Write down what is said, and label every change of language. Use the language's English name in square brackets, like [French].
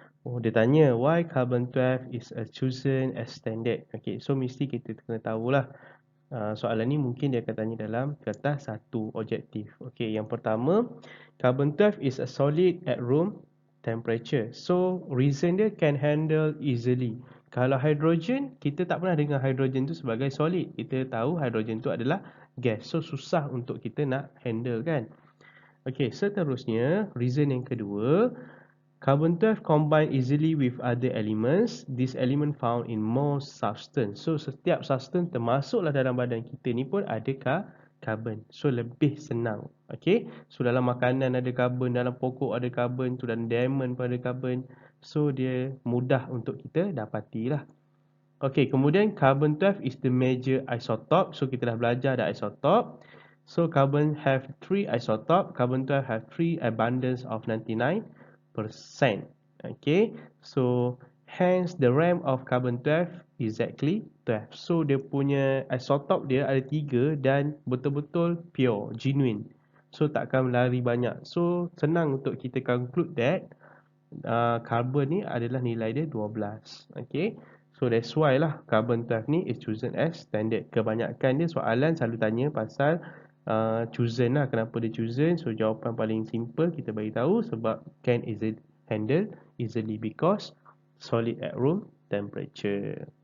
[English] Oh, [Malay] dia tanya [English] why carbon 12 is a chosen as standard. [Malay] Okey, so mesti kita kena tahulah. Soalan ni mungkin dia akan tanya dalam kertas satu objektif. [English] Okey, [Malay] yang pertama, [English] carbon 12 is a solid at room temperature. So, reason dia can handle easily. [Malay] Kalau hidrogen, kita tak pernah dengar hidrogen tu sebagai solid. Kita tahu hidrogen tu adalah gas. So, susah untuk kita nak handle kan. Okey, seterusnya, reason yang kedua, [English] carbon 12 combine easily with other elements. This element found in most substance. [Malay] So setiap substance termasuklah dalam badan kita ni pun ada carbon. So lebih senang. Okay. So dalam makanan ada carbon, dalam pokok ada carbon, tu dalam diamond pun ada carbon. So dia mudah untuk kita dapatilah. [English] Okay, kemudian carbon 12 is the major isotope. So [Malay] kita dah belajar ada [English] isotope. So carbon have 3 isotope. Carbon 12 have 3 abundance of 99%. Okay, so hence the RAM of carbon 12 exactly 12. [Malay] So dia punya isotope dia ada 3 dan betul-betul [English] pure, genuine. [Malay] So takkan lari banyak. So senang untuk kita [English] conclude that [Malay] carbon ni adalah nilai dia 12. [English] Okay, so that's why lah carbon 12 ni is chosen as standard. [Malay] Kebanyakan dia soalan selalu tanya pasal chosen lah, kenapa dia chosen. [English] So [Malay] jawapan paling simple kita bagi tahu sebab [English] can easily handle easily because solid at room temperature.